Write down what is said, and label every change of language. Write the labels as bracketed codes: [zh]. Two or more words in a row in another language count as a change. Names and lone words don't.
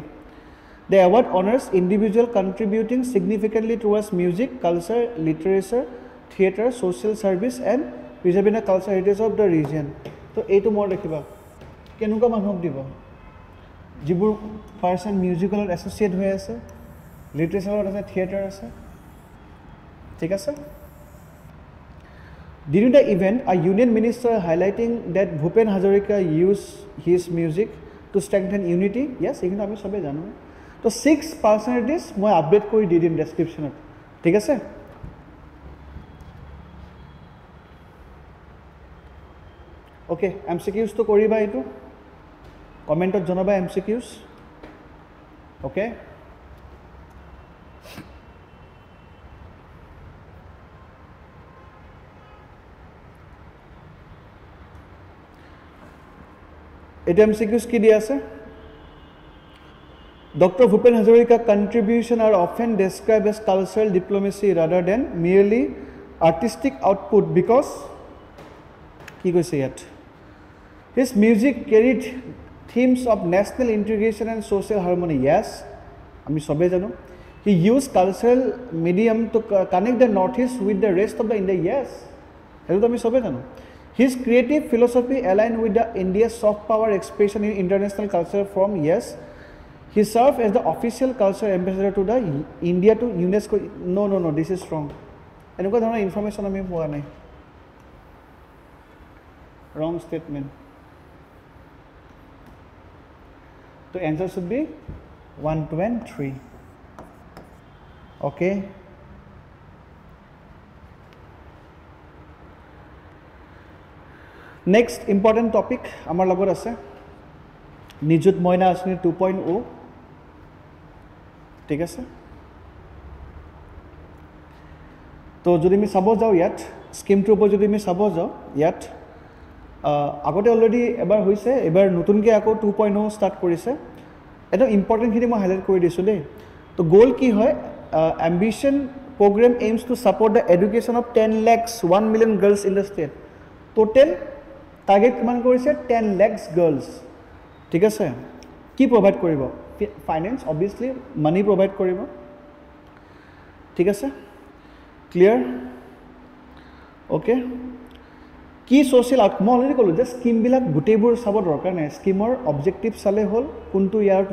[en] The award honours individual contributing significantly towards music, culture, literature, theatre, social service and preserving the culture heritage of the region. [as] তো এইটো মনত ৰাখিবা, কেনেকুৱা মানুহক দিব? যিবোৰ পাৰ্চন মিউজিকেলত এছ'চিয়েট হৈ আছে, লিটাৰেচাৰত আছে, থিয়েটাৰ আছে, ঠিক আছে। [en] During the event, a union minister highlighting that Bhupen Hazarika used his music to strengthen unity. Yes, [as] এইখিনি আমি সবে জানো। তো 6 পাৰ্চনেলিটিজ মই আপডেট কৰি দি দিম ডেছক্ৰিপশ্যনত, ঠিক আছে। অ'কে, MCQs তো কৰিবা এইটো? কমেণ্টত জনাবা MCQs অ'কে এটা MCQs কি দিয়া আছে Dr. [en] Bhupen Hazarika's contributions are often described as cultural diplomacy rather than merely artistic output because [as] কি কৈছে ইয়াত [en] his music carried themes of national integration and social harmony yes [as] আমি সবে জানো [en] he used cultural medium to connect the northeast with the rest of the India yes [as] হেতু আমি সবে জানো [en] his creative philosophy aligned with the India's soft power expression in international culture forum yes he served as the official culture ambassador to the India to UNESCO no this is wrong [as] এনেকুৱা ধৰণৰ ইনফৰমেশ্যন আমি পোৱা নাই [en] wrong statement so answer should be 1 2 and 3 okay next important topic [as] আমাৰ লগত আছে নিযুত মইনা আঁচনি 2.0 ঠিক আছে তো যদি আমি চাব যাওঁ ইয়াত স্কিমটোৰ ওপৰত যদি আমি চাব যাওঁ ইয়াত আগতে অলৰেডি এবাৰ হৈছে এবাৰ নতুনকৈ আকৌ 2.0 ষ্টাৰ্ট কৰিছে এটা ইম্পৰ্টেণ্টখিনি মই হাইলাইট কৰি দিছোঁ দেই তো গ'ল কি হয় [en] ambition program aims to support the education of 10 lakhs 1 million girls in the state total target [as] কিমান কৰিছে [en] 10 lakhs girls [as] ঠিক আছে কি প্ৰভাইড কৰিব [en] finance obviously money provide কৰিব [as] ঠিক আছে ক্লিয়াৰ অ'কে কি ছ'চিয়েল আউট মই অলৰেডি ক'লোঁ যে স্কিমবিলাক গোটেইবোৰ চাব দৰকাৰ নাই স্কিমৰ অবজেক্টিভ চালে হ'ল কোনটো ইয়াৰত